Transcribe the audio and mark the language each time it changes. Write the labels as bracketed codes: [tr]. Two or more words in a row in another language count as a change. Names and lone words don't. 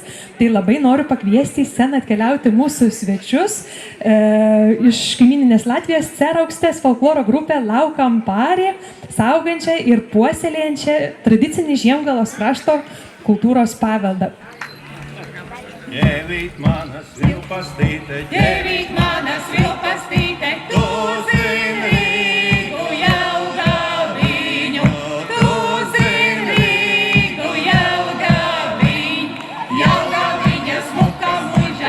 [lt] Tai labai noriu pakviesti į sceną atkeliauti mūsų svečius iš kaimyninės Latvijos Ceraukštės folkloro grupę Laukamparė, saugančią ir puoselėjančią tradicinį Žiemgalos krašto kultūros paveldą. [lv] Jēvīt manas vilpastīte, Jēvīt manas vilpastīte, tu zini Rīgu Jelgaviņu, tu zini Rīgu Jelgaviņu, Jelgaviņa smuka muiža,